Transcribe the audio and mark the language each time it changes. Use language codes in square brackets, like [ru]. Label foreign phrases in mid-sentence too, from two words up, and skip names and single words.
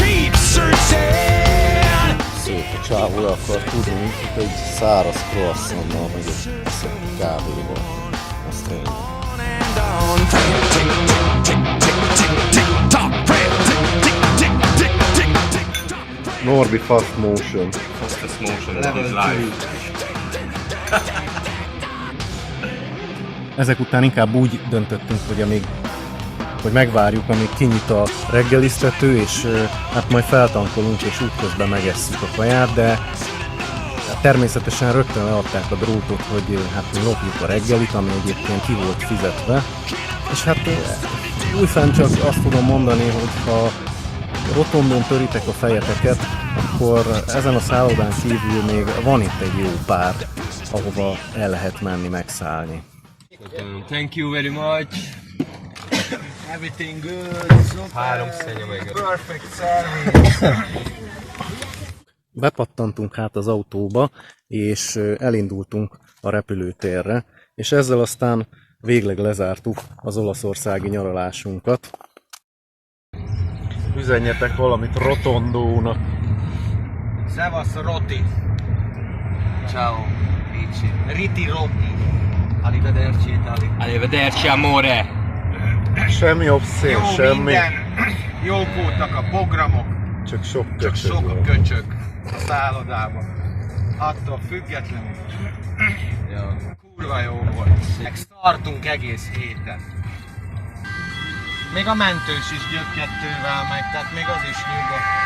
[hu] Szép a csávó le akar tudni, hogy egy száraz croissantnal, meg egy szép kávéval. Azt tényleg. Norbi [en] Fast Motion. Fastest motion in his life. [hu] Ezek után inkább úgy döntöttünk, hogy megvárjuk, amíg kinyit a reggelisztető, és hát majd feltankolunk, és útközben megesszük a kaját, de természetesen rögtön leadták a drótot, hogy hát mi lopjuk a reggelit, ami egyébként ki volt fizetve. És hát újfent csak azt tudom mondani, hogy ha rotondon töritek a fejeteket, akkor ezen a szállodán kívül még van itt egy jó pár, ahova el lehet menni megszállni. [en] Thank you very much. Everything good. Perfect service. [hu] Bepattantunk hát az autóba, és elindultunk a repülőtérre, és ezzel aztán végleg lezártuk az olaszországi nyaralásunkat. Üzenjetek valamit Rotondónak. Szevasz Roti. [it] Ciao, Ricci. [hu] Riti Roti. [it] Arrivederci, Itali. Arrivederci, amore. [hu] Semmi obszén, Jó semmi. minden. Jók voltak a programok. Csak sok Csak köcsög sok van. köcsög a szállodában. Attól függetlenül. Ja. Kurva jó volt. Meg szartunk egész héten. Még a mentős is gyökkettővel megy, tehát még az is nyugodt.